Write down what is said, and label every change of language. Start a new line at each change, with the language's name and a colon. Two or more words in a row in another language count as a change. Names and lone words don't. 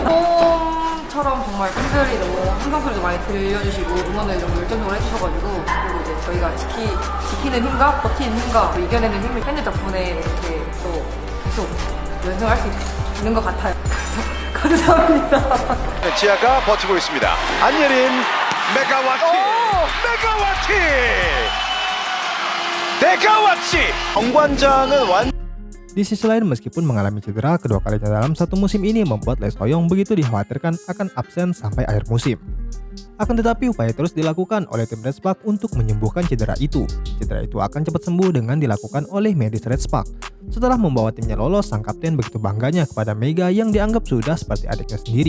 Korean: 처럼 정말 팬들이 너무 한강소리도 많이 들려주시고 응원을 너무 열정적으로 해주셔가지고 그리고 이제 저희가 지키는 힘과 버티는 힘과 또 이겨내는 힘을 팬들 덕분에 이렇게 또 계속 연승할 수 있는 것 같아요. 감사합니다. 지아가 버티고 있습니다. 안예린 메가와치 정관장은
Indonesian: Di sisi lain, meskipun mengalami cedera kedua kalinya dalam satu musim ini membuat Lee So-young begitu dikhawatirkan akan absen sampai akhir musim. Akan tetapi upaya terus dilakukan oleh tim Red Spark untuk menyembuhkan cedera itu. Cedera itu akan cepat sembuh dengan dilakukan oleh medis Red Spark. Setelah membawa timnya lolos, sang kapten begitu bangganya kepada Mega yang dianggap sudah seperti adiknya sendiri.